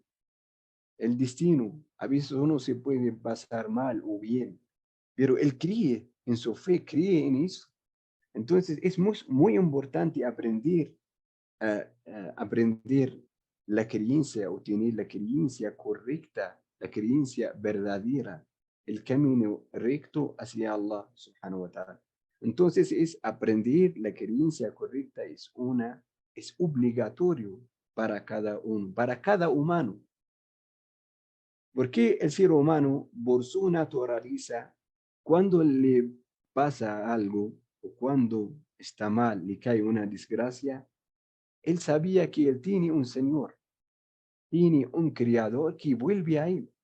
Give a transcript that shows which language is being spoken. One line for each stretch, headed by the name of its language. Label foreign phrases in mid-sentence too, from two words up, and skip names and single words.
Spanish: El destino, a veces uno se puede pasar mal o bien, pero él cree en su fe, cree en eso. Entonces, es muy importante aprender la creencia o tener la creencia correcta, la creencia verdadera, el camino recto hacia Allah
Arabic: سبحانه وتعالى.
Spanish: Entonces, es aprender la creencia correcta, es obligatorio para cada uno, para cada humano. Porque el ser humano, por su naturaleza, cuando le pasa algo o cuando está mal, le cae una desgracia, él sabía que él tiene un Señor, tiene un Creador que vuelve a él.